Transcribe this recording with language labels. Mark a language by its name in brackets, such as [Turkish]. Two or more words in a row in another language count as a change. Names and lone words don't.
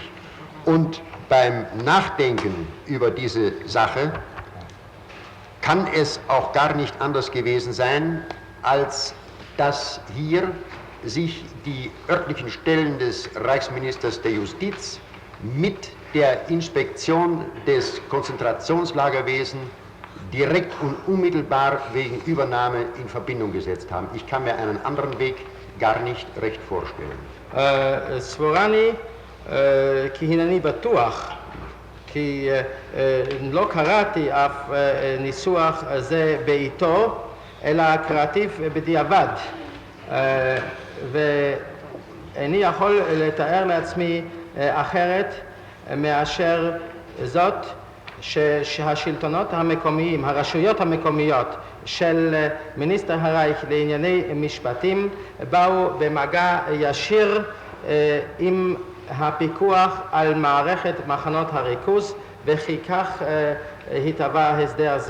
[German] Und beim Nachdenken über diese Sache kann es auch gar nicht anders gewesen sein, als dass hier sich die örtlichen Stellen des Reichsministers der Justiz mit der Inspektion des Konzentrationslagerwesens direkt und unmittelbar wegen Übernahme in Verbindung gesetzt haben. Ich kann mir einen anderen Weg gar nicht recht vorstellen. [Hebrew] סבורני כי הנני בטוח כי לא קראתי אף ניסוח זה בעיתו אלא קראתיו בדיעבד ואיני יכול לתאר לעצמי אחרת מאשר זאת שהשלטונות המקומיים, הרשויות המקומיות של מיניסטר הרייך לענייני משפטים באו במגע ישיר עם הפיקוח על מערכת מחנות הריכוז וכי כך התהווה הסדר זה.